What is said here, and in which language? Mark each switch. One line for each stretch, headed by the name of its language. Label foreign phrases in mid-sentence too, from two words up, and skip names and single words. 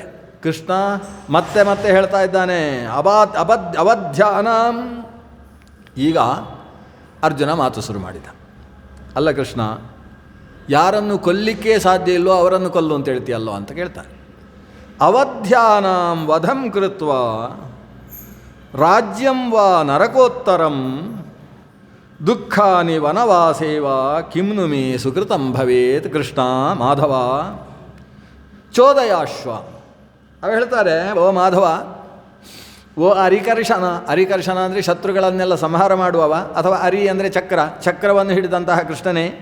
Kannada: ಕೃಷ್ಣ ಮತ್ತೆ ಮತ್ತೆ ಹೇಳ್ತಾ ಇದ್ದಾನೆ, ಅವಧ್ಯಾನಾಂ. ಈಗ ಅರ್ಜುನ ಮಾತು ಶುರು ಮಾಡಿದ. ಅಲ್ಲ ಕೃಷ್ಣ, ಯಾರನ್ನು ಕೊಲ್ಲಿಕ್ಕೆ ಸಾಧ್ಯ ಇಲ್ಲೋ ಅವರನ್ನು ಕೊಲ್ಲು ಅಂತ ಹೇಳ್ತೀಯಲ್ಲೋ ಅಂತ ಕೇಳ್ತಾನೆ.
Sanskrit: ಅವಧ್ಯಾನಾಂ ವಧಂ ಕೃತ್ವ ರಾಜ್ಯಂ ವಾ ನರಕೋತ್ತರಂ ದುಃಖಾನಿ ವನವಾಸೇವ ಕಿಮ್ನು ಮೇ ಸುಕೃತಂ ಭವೇತ್ ಕೃಷ್ಣ ಮಾಧವ ಚೋದಯಾಶ್ವ.
Kannada: ಅವು ಹೇಳ್ತಾರೆ, ಓ ಮಾಧವ, ಓ ಅರಿಕರ್ಷಣ ಅಂದರೆ ಶತ್ರುಗಳನ್ನೆಲ್ಲ ಸಂಹಾರ ಮಾಡುವವ, ಅಥವಾ ಅರಿ ಅಂದರೆ ಚಕ್ರವನ್ನು ಹಿಡಿದಂತಹ ಕೃಷ್ಣನೇ.